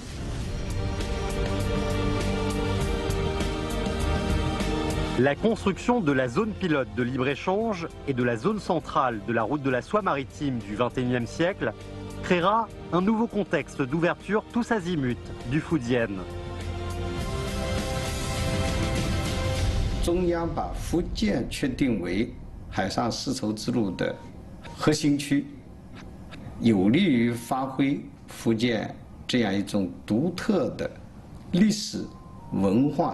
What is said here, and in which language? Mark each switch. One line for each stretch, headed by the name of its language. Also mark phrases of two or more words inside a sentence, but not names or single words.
French: La construction de la zone pilote de libre-échange et de la zone centrale de la route de la soie maritime du XXIe siècle créera un nouveau contexte d'ouverture tous azimuts du Fujian.
Chinese: 中央把福建确定为海上丝绸之路的核心区，有利于发挥福建这样一种独特的历史文化